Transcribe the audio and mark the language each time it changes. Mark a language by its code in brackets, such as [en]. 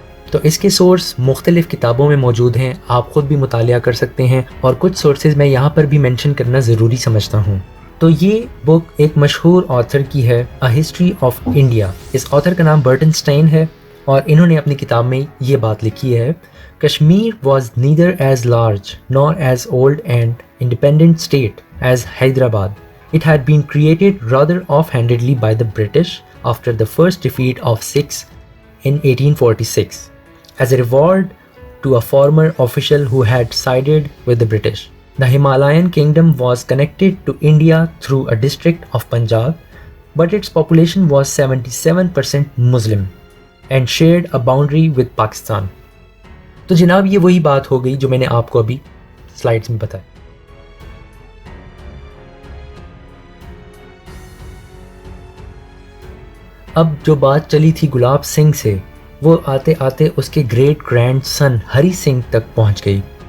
[ur] تو اس کے سورس مختلف کتابوں میں موجود ہیں، آپ خود بھی مطالعہ کر سکتے ہیں، اور کچھ سورسز میں یہاں پر بھی مینشن کرنا ضروری سمجھتا ہوں۔ تو یہ بک ایک مشہور آتھر کی ہے، اے history of India. اس author کا نام برٹن اسٹین ہے، اور انہوں نے اپنی کتاب میں یہ بات لکھی ہے، [en] Kashmir was neither as large nor as old and independent state as Hyderabad. It had been created rather offhandedly by the British after the first defeat of Sikhs in 1846 as a reward to a former official who had sided with the British. The Himalayan kingdom was connected to India through a district of Punjab, but its population was 77% Muslim and shared a boundary with Pakistan. [ur] تو جناب یہ وہی بات ہو گئی جو میں نے آپ کو ابھی سلائڈز میں بتایا۔ اب جو بات چلی تھی گلاب سنگھ سے، وہ آتے آتے اس کے گریٹ گرینڈ سن ہری سنگھ تک پہنچ گئی،